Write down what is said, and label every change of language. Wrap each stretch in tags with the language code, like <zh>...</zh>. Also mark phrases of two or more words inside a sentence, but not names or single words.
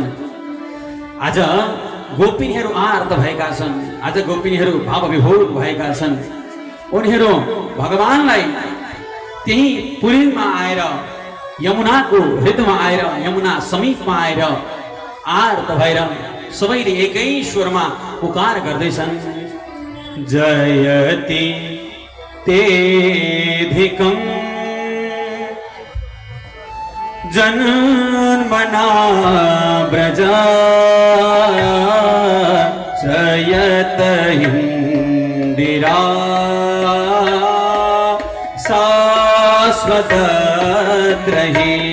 <ne>आज गोपिनीहरू आर्त भएका छन्, आज गोपिनीहरू भावविभोर भएका छन्। उनीहरू भगवानलाई त्यही पुरीमा आएर, यमुनाको हृदयमा आएर, यमुना समीपमा आएर आर्त भएर सबैले एकै स्वरमा पुकार गर्दैछन्।</ne> <sa>जयति तेधिकं जन्मना व्रज जयत इंदिरा शाश्वत रहे</sa>